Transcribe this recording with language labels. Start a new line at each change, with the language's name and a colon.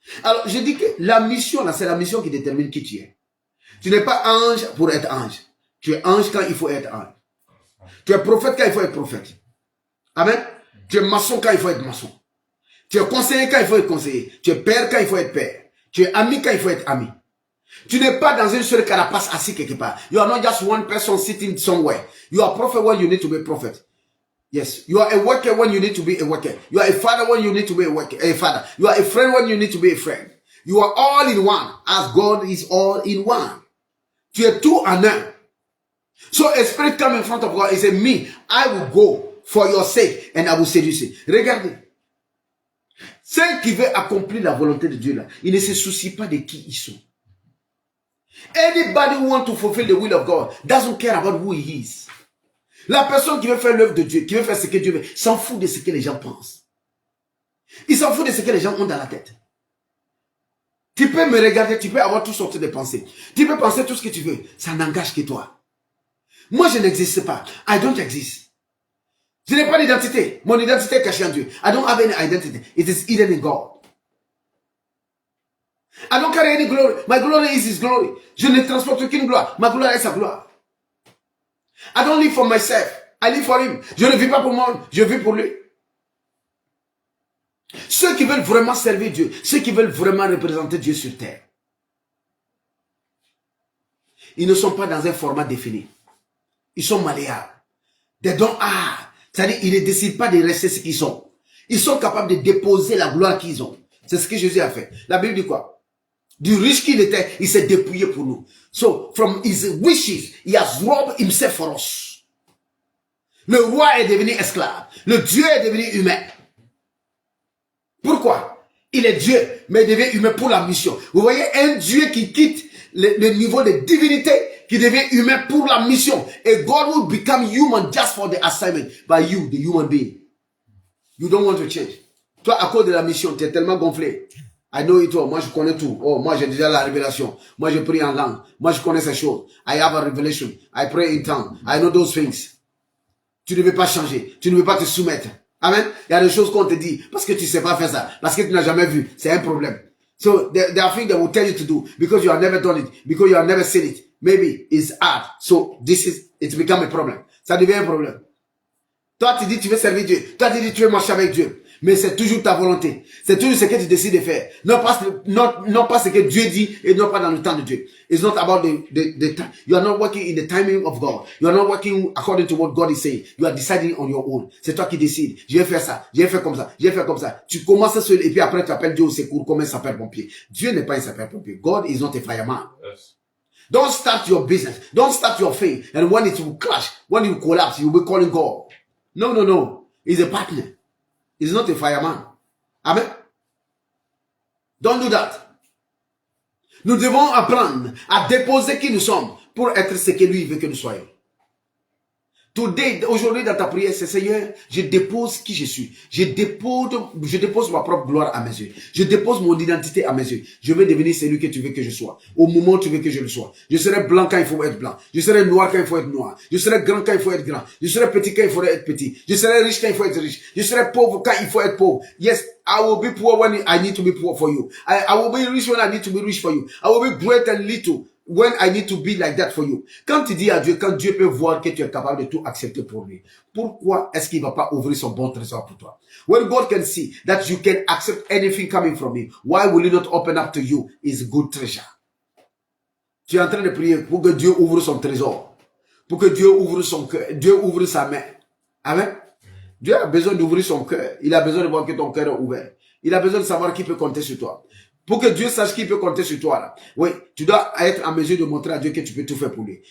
French: Alors, je dis que la mission, là, c'est la mission qui détermine qui tu es. Tu n'es pas ange pour être ange. Tu es ange quand il faut être ange. Tu es prophète quand il faut être prophète. Amen. Tu es maçon quand il faut être maçon. Tu es conseiller quand il faut être conseiller. Tu es père quand il faut être père. Tu es ami quand il faut être ami. Tu n'es pas dans une seule carapace assis quelque part.
English: You are not just one person sitting somewhere. You are a prophet when you need to be a prophet. Yes. You are a worker when you need to be a worker. You are a father when you need to be a father. You are a friend when you need to be a friend. You are all in one as God is all in one.
French: Tu es tout en un.
English: So a spirit come in front of God and say, me, I will go for your sake and I will seduce you.
French: Regardez. Ceux qui veulent accomplir la volonté de Dieu là, ils ne se soucient pas de qui ils sont.
English: Anybody who wants to fulfill the will of God doesn't care about who he is.
French: La personne qui veut faire l'œuvre de Dieu, qui veut faire ce que Dieu veut, s'en fout de ce que les gens pensent. Il s'en fout de ce que les gens ont dans la tête. Tu peux me regarder, tu peux avoir toutes sortes de pensées. Tu peux penser tout ce que tu veux. Ça n'engage que toi. Moi, je n'existe pas.
English: I don't exist.
French: Je n'ai pas d'identité. Mon identité est cachée en Dieu.
English: I don't have any identity. It is hidden in God. I don't carry any glory. My glory is His glory.
French: Je ne transporte aucune gloire. Ma gloire est sa gloire.
English: I don't live for myself. I live for Him.
French: Je ne vis pas pour moi. Je vis pour lui. Ceux qui veulent vraiment servir Dieu, ceux qui veulent vraiment représenter Dieu sur terre, ils ne sont pas dans un format défini. Ils sont malléables.
English: They don't are.
French: C'est-à-dire, ils ne décident pas de rester ce qu'ils sont. Ils sont capables de déposer la gloire qu'ils ont. C'est ce que Jésus a fait. La Bible dit quoi? Du riche qu'il était, il s'est dépouillé pour nous.
English: So, from his wishes, he has robbed himself for us.
French: Le roi est devenu esclave. Le Dieu est devenu humain. Pourquoi? Il est Dieu, mais il devient humain pour la mission. Vous voyez, un Dieu qui quitte le niveau de divinité, qui devient humain pour la mission.
English: Et God will become human just for the assignment. By you, the human being. You don't want to change.
French: Toi, à cause de la mission, tu es tellement gonflé.
English: I know it all.
French: Moi, je connais tout. Oh, moi, j'ai déjà la révélation. Moi, je prie en langue. Moi, je connais ces choses.
English: I have a revelation. I pray in tongues. I know those things.
French: Tu ne veux pas changer. Tu ne veux pas te soumettre. Amen. Il y a des choses qu'on te dit parce que tu sais pas faire ça. Parce que tu n'as jamais vu. C'est un problème.
English: So, there are things that will tell you to do because you have never done it. Because you have never seen it. Maybe it's hard. So, it's become a problem.
French: Ça devient un problème. Toi, tu dis tu veux servir Dieu. Toi, tu dis tu veux marcher avec Dieu. Mais c'est toujours ta volonté. C'est toujours ce que tu décides de faire. Non pas ce que Dieu dit et non pas dans le temps de Dieu.
English: It's not about the time. You are not working in the timing of God. You are not working according to what God is saying. You are deciding on your own.
French: C'est toi qui décides. Je vais faire ça. Je vais faire comme ça. Je vais faire comme ça. Tu commences seul et puis après tu appelles Dieu au secours comme un sapeur-pompier. Dieu n'est pas un sapeur-pompier.
English: God is not a fireman. Yes. Don't start your business. Don't start your thing. And when it will crash, when it will collapse, you will be calling God. No. He's a partner. He's not a fireman. Amen. Don't do that.
French: Nous devons apprendre à déposer qui nous sommes pour être ce que lui veut que nous soyons. Aujourd'hui dans ta prière, c'est Seigneur, je dépose qui je suis. Je dépose ma propre gloire à mes yeux. Je dépose mon identité à mes yeux. Je veux devenir celui que tu veux que je sois. Au moment où tu veux que je le sois. Je serai blanc quand il faut être blanc. Je serai noir quand il faut être noir. Je serai grand quand il faut être grand. Je serai petit quand il faut être petit. Je serai riche quand il faut être riche. Je serai pauvre quand il faut être pauvre.
English: Yes, I will be poor when I need to be poor for you. I will be rich when I need to be rich for you. I will be great and little when I need to be like that for you.
French: Quand tu dis à Dieu, quand Dieu peut voir que tu es capable de tout accepter pour lui, pourquoi est-ce qu'il ne va pas ouvrir son bon trésor pour toi?
English: When God can see that you can accept anything coming from him, why will he not open up to you his good treasure?
French: Tu es en train de prier pour que Dieu ouvre son trésor, pour que Dieu ouvre son cœur, Dieu ouvre sa main. Amen. Dieu a besoin d'ouvrir son cœur. Il a besoin de voir que ton cœur est ouvert. Il a besoin de savoir qui peut compter sur toi. Pour que Dieu sache qu'il peut compter sur toi, là. Oui, tu dois être en mesure de montrer à Dieu que tu peux tout faire pour lui.